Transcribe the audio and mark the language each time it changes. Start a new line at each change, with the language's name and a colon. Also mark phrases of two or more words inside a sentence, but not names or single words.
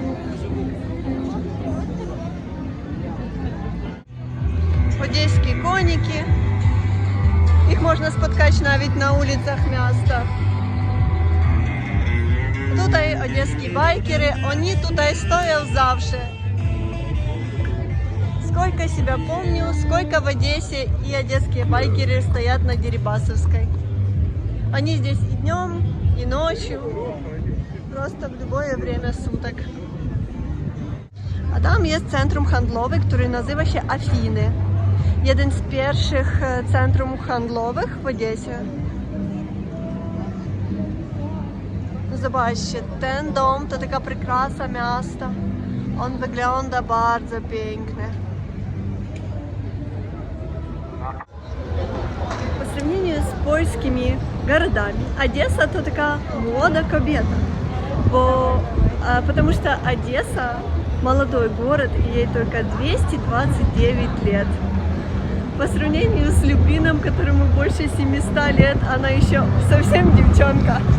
Polish: Odeskie koniki. Ich można spotkać nawet na ulicach miasta. Tutaj odeskie bajkery, oni tutaj stoją zawsze.
Russian: Сколько себя помню, сколько в Одессе и одесские байкеры стоят на Дерибасовской. Они здесь и днем, и ночью, просто в любое время sуток.
Polish: A tam jest centrum handlowe, które nazywa się Afiny. Jeden z pierwszych centrum handlowych w Odessie. zobaczcie, ten dom to taka prekrasa miasta. On wygląda bardzo pięknie.
Russian: Po сравнению с польскими городами, Одесса то такая
Polish: młoda kobieta,
Russian: потому что Одесса молодой город, и ей только 229 лет. По сравнению с Люблином, которому больше 700 лет, она еще совсем девчонка.